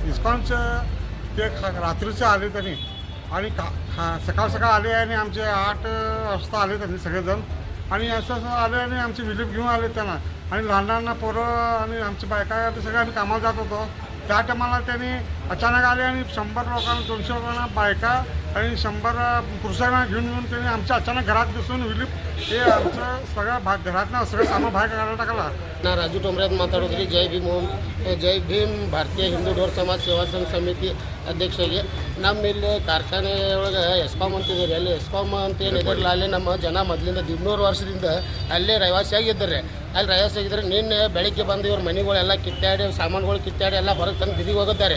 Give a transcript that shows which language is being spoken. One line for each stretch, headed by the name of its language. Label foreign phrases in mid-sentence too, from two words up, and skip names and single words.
Marathi: इस्कॉनचं ते रात्रीचे आले त्यांनी आणि सकाळ आले आणि आमचे 8 वाजता आले त्यांनी सगळेजण आणि असं आले आणि आमचे विलीप घेऊन आले त्यांना आणि लहान पोरं आणि आमची बायका ते सगळे आम्ही कामाला जात होतो। त्या टायमाला त्यांनी अचानक आले आणि 100 लोकांना 200 लोकांना बायका आणि 100 पुरुषांना घेऊन त्यांनी आमच्या अचानक घरात दिसून विलीप हे आमचं सगळं घरातनं सगळं सामान बाहेर काढायला टाकला।
Kannada: ನಾ ರಾಜು ಟೊಮ್ರಾದ್ ಮಾತಾಡೋದ್ರಿ। ಜೈ ಭೀಮ್ ಭಾರತೀಯ ಹಿಂದೂ ಢೋರ್ ಸಮಾಜ ಸೇವಾ ಸಂಘ ಸಮಿತಿ ಅಧ್ಯಕ್ಷರಿಗೆ ನಮ್ಮಿಲ್ಲಿ ಕಾರ್ಖಾನೆ ಒಳಗೆ ಎಸ್ಕಾಮ್ ಅಂತಿದ್ದಾರೆ। ಅಲ್ಲಿ ಎಸ್ಕಾಮ್ ಅಂತ ಏನಿದಾರಲ್ಲ ಅಲ್ಲಿ ನಮ್ಮ ಜನ ಮೊದಲಿಂದ 200 ವರ್ಷದಿಂದ ಅಲ್ಲೇ ರವಾಸಿಯಾಗಿದ್ದಾರೆ। ಅಲ್ಲಿ ರವಾಸಿಯಾಗಿದ್ದರೆ ನಿನ್ನೆ ಬೆಳಗ್ಗೆ ಬಂದು ಇವ್ರ ಮನೆಗಳೆಲ್ಲ ಕಿತ್ತಾಡಿ ಸಾಮಾನುಗಳು ಕಿತ್ತಾಡಿ ಎಲ್ಲ ಹೊರಗೆ ತಂದು ಬೀದಿಗೆ ಹೋಗಿದ್ದಾರೆ।